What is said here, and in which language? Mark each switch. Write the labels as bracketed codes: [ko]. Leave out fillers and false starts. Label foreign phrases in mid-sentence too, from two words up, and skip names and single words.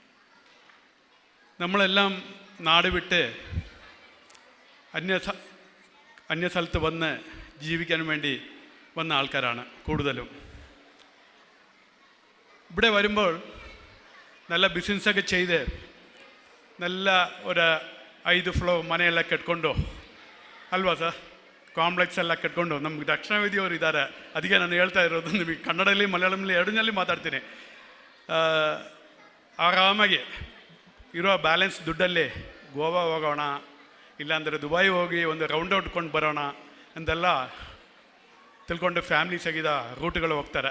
[ml] നമ്മളെല്ലാം നാട് വിട്ട് അന്യ സ്ഥലത്ത് വന്ന് ജീവിക്കാൻ വേണ്ടി വന്ന ആൾക്കാരാണ് കൂടുതലും. ഇവിടെ വരുമ്പോൾ നല്ല ബിസിനസ്സൊക്കെ ചെയ്ത് നല്ല ഒരു [kn] 5 ಫ್ಲೋರ್ ಮನೆಯೆಲ್ಲ ಕಟ್ಕೊಂಡು ಅಲ್ವಾ ಸರ್, ಕಾಂಪ್ಲೆಕ್ಸ್ ಎಲ್ಲ ಕಟ್ಕೊಂಡು ನಮ್ಗೆ ದಕ್ಷಿಣ ವೇದಿಯವರು ಇದ್ದಾರೆ. ಅದಕ್ಕೆ ನಾನು ಹೇಳ್ತಾ ಇರೋದು, ನಿಮಗೆ ಕನ್ನಡದಲ್ಲಿ ಮಲಯಾಳಂಲಿ ಎರಡರಲ್ಲಿ ಮಾತಾಡ್ತೀನಿ. ಆರಾಮಾಗಿ ಇರೋ ಬ್ಯಾಲೆನ್ಸ್ ದುಡ್ಡಲ್ಲಿ ಗೋವಾ ಹೋಗೋಣ, ಇಲ್ಲಾಂದರೆ ದುಬೈ ಹೋಗಿ ಒಂದು ರೌಂಡ್ ಹೊಡ್ಕೊಂಡು ಬರೋಣ ಅಂತೆಲ್ಲ ತಿಳ್ಕೊಂಡು ಫ್ಯಾಮಿಲಿ ಸಹಿತ ರೂಟ್ಗಳು ಹೋಗ್ತಾರೆ.